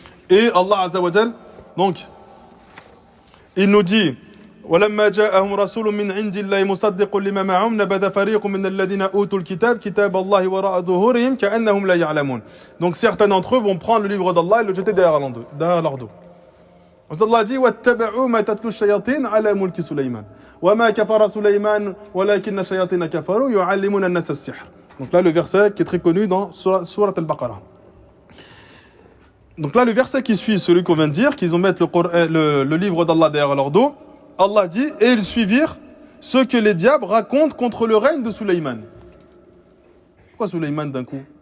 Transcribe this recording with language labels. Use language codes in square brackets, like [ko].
[fr] Et Allah azza wa jal, donc, il nous dit, [ar] ولما جاءهم رسول من عند الله مصدق لما معهم نبذ فريق من الذين أوتوا الكتاب كتاب الله وراء ظهورهم كأنهم لا يعلمون. [fr] Donc certains d'entre eux vont prendre le livre d'Allah et le jeter derrière leur dos. Allah dit [ar] واتبعوا ما تتلو الشياطين على ملك سليمان وما كفر سليمان ولكن الشياطين كفروا يعلمون الناس السحر. [fr] Donc là le verset qui est très connu dans Surat Al-Baqarah. Donc là le verset qui suit celui qu'on vient de dire, qu'ils ont mis le livre d'Allah derrière leur dos. Allah dit, et ils suivirent ce que les diables racontent contre le règne de Sulayman. Pourquoi Sulayman d'un coup?